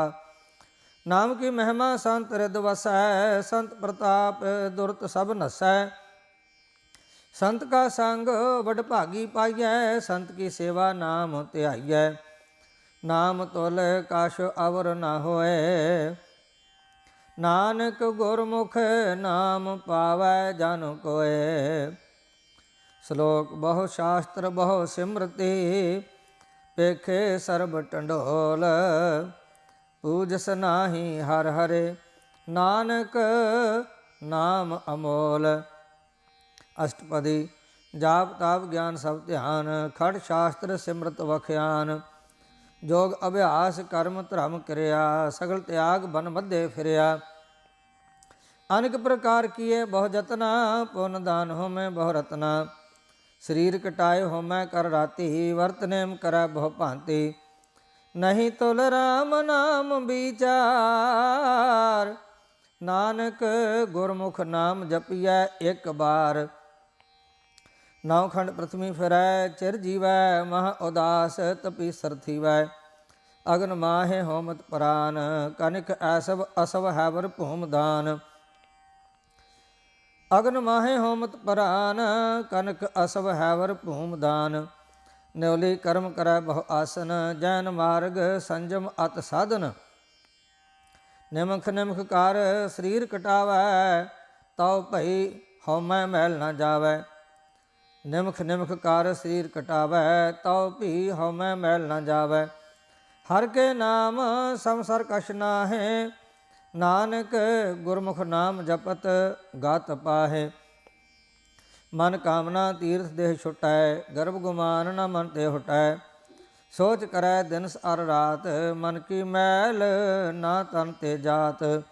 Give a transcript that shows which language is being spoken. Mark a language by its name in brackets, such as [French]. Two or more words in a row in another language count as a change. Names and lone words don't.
[Punjabi] ਨਾਮ ਕੀ ਮਹਿਮਾ ਸੰਤ ਰਿਦ ਵਸੈ ਸੰਤ ਪ੍ਰਤਾਪਿ ਦੁਰਤੁ ਸਭੁ ਨਸੈ। ਸੰਤ ਕਾ ਸੰਗੁ ਵਡ ਭਾਗੀ ਪਾਈਐ ਸੰਤ ਕੀ ਸੇਵਾ ਨਾਮੁ ਧਿਆਈਐ। ਨਾਮ ਤੁਲਿ ਕਛੁ ਅਵਰੁ ਨ ਹੋਇ, ਨਾਨਕ ਗੁਰਮੁਖਿ ਨਾਮੁ ਪਾਵੈ ਜਨੁ ਕੋਇ। ਸਲੋਕੁ ਬਹੁ ਸਾਸਤ੍ਰ ਬਹੁ ਸਿਮ੍ਰਿਤੀ ਪੇਖੇ ਸਰਬ ਢਢੋਲਿ। ਪੂਜਸਿ ਨਾਹੀ ਹਰਿ ਹਰੇ, ਨਾਨਕ ਨਾਮ ਅਮੋਲ। ਅਸਟਪਦੀ ਜਾਪ ਤਾਪ ਗਿਆਨ ਸਭਿ ਧਿਆਨ ਖਟ ਸਾਸਤ੍ਰ ਸਿਮ੍ਰਿਤਿ ਵਖਿਆਨ। ਜੋਗ ਅਭਿਆਸ ਕਰਮ ਧ੍ਰਮ ਕਿਰਿਆ ਸਗਲ ਤਿਆਗਿ ਬਨ ਮਧੇ ਫਿਰਿਆ। ਅਨਿਕ ਪ੍ਰਕਾਰ ਕੀਏ ਬਹੁ ਜਤਨਾ ਪੁੰਨ ਦਾਨ ਹੋਮੇ ਬਹੁ ਰਤਨਾ। ਸਰੀਰੁ ਕਟਾਇ ਹੋਮੈ ਕਰਿ ਰਾਤੀ ਵਰਤ ਨੇਮ ਕਰੈ ਬਹੁ ਭਾਤੀ। ਨਹੀ ਤੁਲਿ ਰਾਮ ਨਾਮ ਬੀਚਾਰ, ਨਾਨਕ ਗੁਰਮੁਖਿ ਨਾਮੁ ਜਪੀਐ ਇਕ ਬਾਰ। ਨਉ ਖੰਡ ਪ੍ਰਿਥਮੀ ਫਿਰੈ ਚਿਰੁ ਜੀਵੈ, ਮਹਾ ਉਦਾਸੁ ਤਪੀਸਰੁ ਥੀਵੈ। ਅਗਨਿ ਮਾਹਿ ਹੋਮਤ ਪਰਾਨ ਕਨਿਕ ਐਸਵ ਅਸ੍ਵ ਹੈਵਰ ਭੂਮਿ ਦਾਨ। ਅਗਨਿ ਮਾਹਿ ਹੋਮਤ ਪਰਾਨ ਕਨਿਕ ਅਸ੍ਵ ਹੈਵਰ ਭੂਮਿ ਦਾਨ। ਨਿਉਲੀ ਕਰਮ ਕਰੈ ਬਹੁ ਆਸਨ ਜੈਨ ਮਾਰਗ ਸੰਜਮ ਅਤਿ ਸਾਧਨ। ਨਿਮਖ ਨਿਮਖ ਕਰਿ ਸਰੀਰੁ ਕਟਾਵੈ ਤਉ ਭੀ ਹਉਮੈ ਮੈਲੁ ਨ ਜਾਵੈ। ਨਿਮਖ ਨਿਮਖ ਕਰਿ ਸਰੀਰੁ ਕਟਾਵੈ ਤਉ ਭੀ ਹਉਮੈ ਮੈਲੁ ਨ ਜਾਵੈ। ਹਰ ਕੇ ਨਾਮ ਸੰਸਰ ਕਛ ਨਾਹਿ, ਨਾਨਕ ਗੁਰਮੁਖ ਨਾਮ ਜਪਤ ਗਤ ਪਾਹੇ। ਮਨ ਕਾਮਨਾ ਤੀਰਥ ਦੇਹ ਛੁਟੈ, ਗਰਭ ਗੁਮਾਨ ਨ ਮਨ ਤੇ ਹੁਟੈ। ਸੋਚ ਕਰੈ ਦਿਨਸ ਅਰ ਰਾਤ, ਮਨ ਕੀ ਮੈਲ ਨਾ ਤਨ ਤੇ ਜਾਤ।